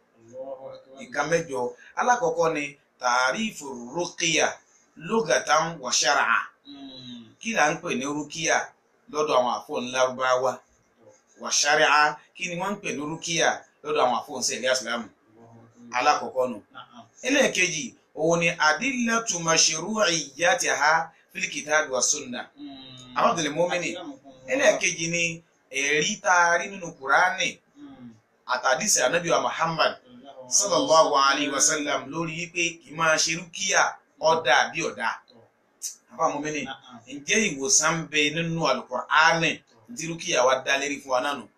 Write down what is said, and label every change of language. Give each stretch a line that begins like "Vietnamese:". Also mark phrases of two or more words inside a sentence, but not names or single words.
Yoruba: Nǹkan mẹ́jọ alákọ̀ọ́kọ́ ni tàrífù rúkìá
Arabic: لغة وشرعا.
Yoruba: Kí là ń pè ní rúkìá lọ́dọ̀ àwọn àfọ̀n Lárúbáwá?
Arabic: وشرعا
Yoruba: kí ni wọ́n ń pè ní rúkìá lọ́dọ̀ àwọn àfọ̀n sẹ̀ríà Ìsìlámù? Alákọ̀ọ́kọ́ nù. Ẹlẹ́ẹ̀kejì òun ni
Arabic: أدلة مشروعيتها في الكتاب والسنة.
Yoruba: Abdul Mumini ẹlẹ́ẹ̀kejì ni ẹ̀rí tá a rí nínú Kùránì àtàdísì Ànábì wa Muhammad
Arabic: صلى الله عليه وسلم
Yoruba: lórí wípé kì máa ṣe rúkìá ọ̀dà bí ọ̀dà. Abdul Mumini ǹjẹ́ ìwòsàn ń bẹ nínú Al-Qur'ani tí rúkìá wa dá lérí fún wa náà nù?